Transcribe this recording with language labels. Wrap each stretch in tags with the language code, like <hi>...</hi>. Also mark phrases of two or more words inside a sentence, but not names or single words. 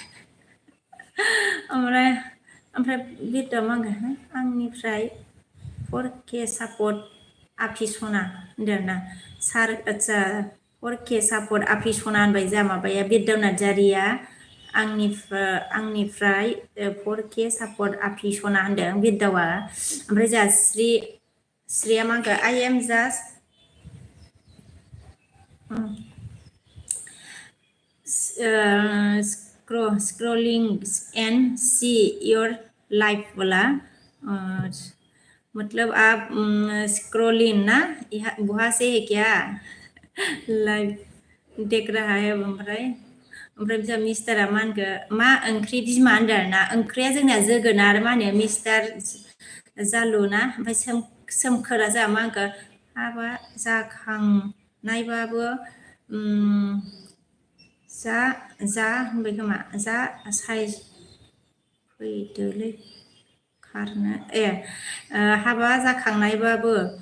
<brx>ओमफ्राय बिरदावा मा होनगोन आंनिफ्राय 4K सापर्ट आफि सना होनदों आरोना सार आदसा 4K सापर्ट आफि सना होनबाय जा माबाया बिरदाव नार्जारिया आंनिफ्राय 4K सापर्ट आफि सना होनदों बिरदावा ओमफ्राय जोंहा स्रिया मा होनखो</brx> <en>I am just scrolling and see your life</en> <hi>बोला मतलब आप स्क्रोलिंग ना वहाँ से है क्या लाइव देख रहा है</hi> <brx>ओमफ्राय बिजा मिस्टारा मा होनखो मा ओंख्रि बिमा होनदों आरोना ओंख्रिया जोंना जोगोनार मा होनो मिस्टार जालु ना ओमफ्राय सोमखोरा जोंहा मा होनखो हाबा जाखांनायबाबो जा होनबाय खोमा जा साइज फैदोलै खारनो हाबा जाखांनायबाबो</brx>